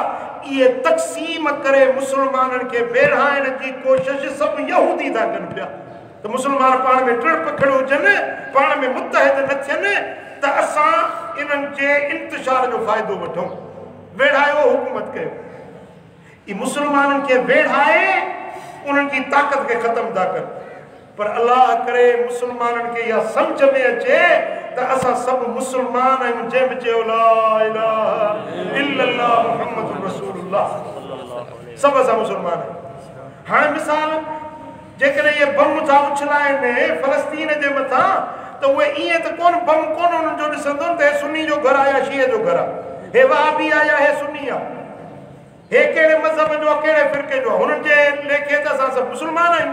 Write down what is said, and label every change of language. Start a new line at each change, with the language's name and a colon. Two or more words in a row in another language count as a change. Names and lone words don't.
Sindhi: इहे तक़सीम करे मुस्लमाननि खे वेढ़ाइण जी कोशिश सभु यहूदी था कनि पिया त मुस्लमान पाण में टिड़ पखड़ हुजनि पाण में मुत्तहिद न थियनि त असां इन्हनि जे इंतिशार जो फ़ाइदो वठूं। वेढ़ायो हुकूमत कयो ई मुस्लमाननि खे वेढ़ाए उन्हनि जी ताक़त खे ख़तमु था कनि। पर अल्लाह करे मुस्लमाननि खे इहा सम्झ में अचे त असां सभु मुस्लमान आहियूं जंहिं बि चयो
Arabic: لا إله إلا الله محمد رسول الله
Sindhi: सभु असां मुस्लमान आहियूं। हाणे मिसाल जेकॾहिं इहे बम था उछलाइनि फ़लस्तीन जे मथां त उहे ईअं त कोन बम कोन उन्हनि जो ॾिसंदो त हे सुन्नी जो घरु आहे या शीए जो घरु आहे हे वहाबी आहे या हे सुन्नी आहे हे कहिड़े मज़हब जो आहे कहिड़े फ़िरके जो आहे हुननि जे लेखे त असां सभु मुस्लमान आहियूं।